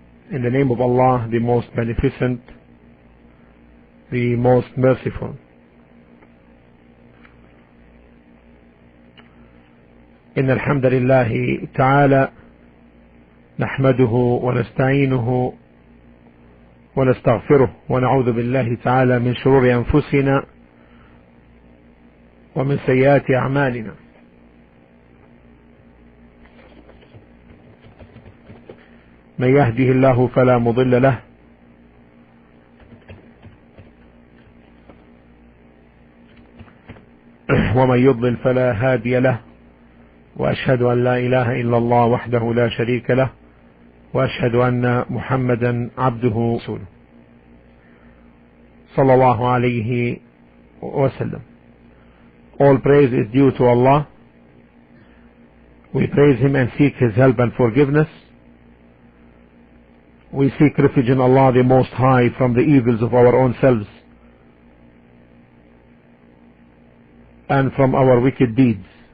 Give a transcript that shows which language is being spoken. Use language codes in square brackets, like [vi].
[en] In the name of Allah, the most beneficent, the most merciful. [ar] إن الحمد لله تعالى نحمده ونستعينه ونستغفره ونعوذ بالله تعالى من شرور أنفسنا ومن سيئات أعمالنا. من يهده الله فلا مضل له ومن يضلل فلا هادي له، وأشهد أن لا إله إلا الله وحده لا شريك له، وأشهد أن محمدا عبده ورسوله صلى الله عليه وسلم. [en] All praise is due to Allah. We praise Him and seek His help and forgiveness. We seek refuge in Allah the Most High from the evils of our own selves and from our wicked deeds.